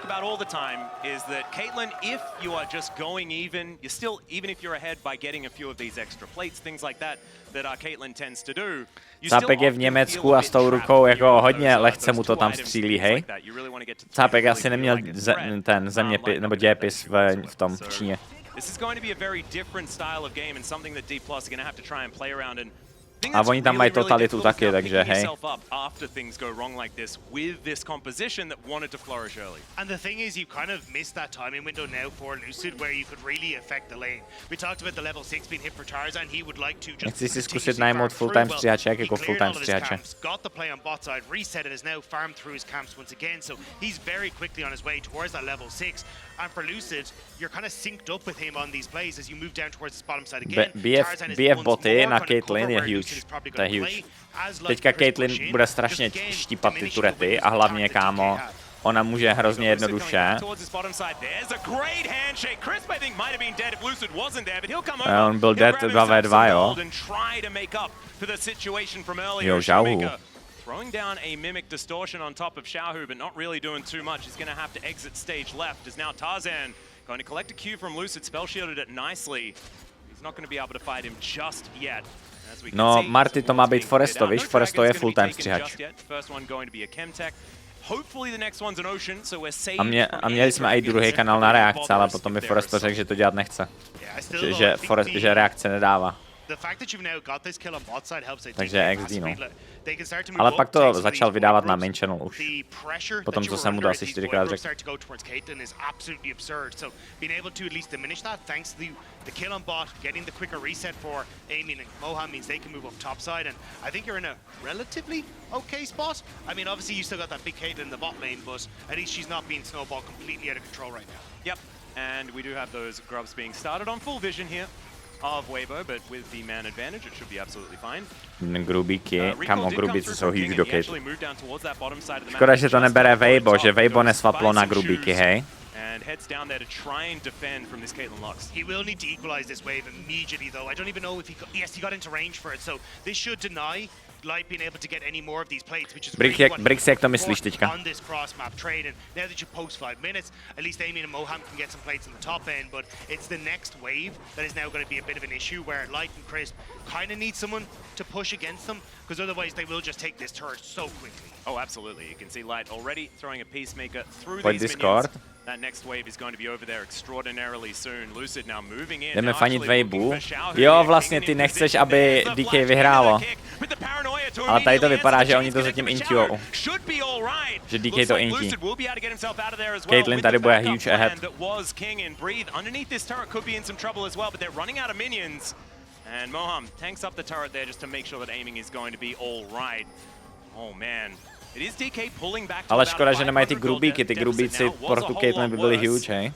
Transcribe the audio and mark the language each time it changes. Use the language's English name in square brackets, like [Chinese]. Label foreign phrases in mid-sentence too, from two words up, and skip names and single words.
[Czech] Cápek je v Německu a s tou rukou jako hodně lehce mu to tam střílí, hej? Cápek asi neměl ten zeměpis nebo dějepis v tom v Číně. A oni tam mají totalitu taky, takže hej. [English] And the thing is, you kind of missed that timing window now for Lucid where you could really affect the lane. We talked about the level 6 being hit for Tarzan. He would like to just [Czech] Nechci si zkusit najmout full-time stříhače, jako full-time stříhače. [English] Got the play on bot side, reset it, has now farmed through his camps once again. So he's very quickly on his way towards that level 6. And for Lucid, you're kind of synced up with him on these plays as you move down towards the bottom side again. [Czech] BF boty na Caitlyn je huge. To je huge. Teďka Caitlyn bude strašně štípat ty turety a hlavně, kámo, ona může hrozně jednoduše. On byl dead 2v2, jo. Jo, Xiaohu. [English] Throwing down a Mimic Distortion on top of Xiaohu, but not really doing too much. He's going to have to exit stage left, as now Tarzan going to collect a Q from Lucid, spell shielded it nicely. He's not going to be able to fight him just yet. [Czech] No, Marty to má být Foresto, víš? Foresto je full-time stříhač. [English] Hopefully the next one's an ocean, so we're saved [Czech] A měli jsme i druhý kanál na reakce, ale potom mi Forrest řekl, že to dělat nechce. Že reakce nedává. Takže XD, no. Ale pak to začal vydávat na [English] main channel [Czech] už. Potom, co jsem mu to asi 4krát řekl. [English] The kill on bot, getting the quicker reset for Amy and Mohan means they can move up top side, and I think you're in a relatively okay spot. I mean, obviously you still got that big Caitlyn in the bot lane, but at least she's not being snowballed completely out of control right now. Yep, and we do have those grubs being started on full vision here of Weibo, but with the man advantage, it should be absolutely fine. [Czech] Grubíky, kamo grubíci jsou huge do Caitlyn. Škoda, že to nebere Weibo, že Weibo nesvaplo na grubíky, hej. [English] And heads down there to try and defend from this Caitlyn Lux. He will need to equalize this wave immediately, though. I don't even know if he he got into range for it, so this should deny Light being able to get any more of these plates, which is [Czech] Brix, jak to myslíš teďka? [English] On this cross map trade, and now that you post 5 minutes, at least Amy and Moham can get some plates on the top end, but it's the next wave that is now going to be a bit of an issue where Light and Crisp kind of need someone to push against them, because otherwise they will just take this turret so quickly. Oh, absolutely. You can see Light already throwing a peacemaker through [Czech] Pojď [English] these [Czech] Discord. [English] minions. That next wave is going to be over there extraordinarily soon. Lucid now moving in. [Czech] Jdeme fanit Weibu. Jo, vlastně ty nechceš, aby DK vyhrálo. Ale tady to vypadá, že oni to zatím intujou. Že DK to intí. Caitlyn tady bude [English] huge ahead. And Moham tanks up the turret there just to make sure that aiming is going to be all right. Oh man. It is DK pulling back to [Czech] Ale škoda, že nemají ty grubíky. Ty grubíci pro tu Caitlyn by byly huge, hej.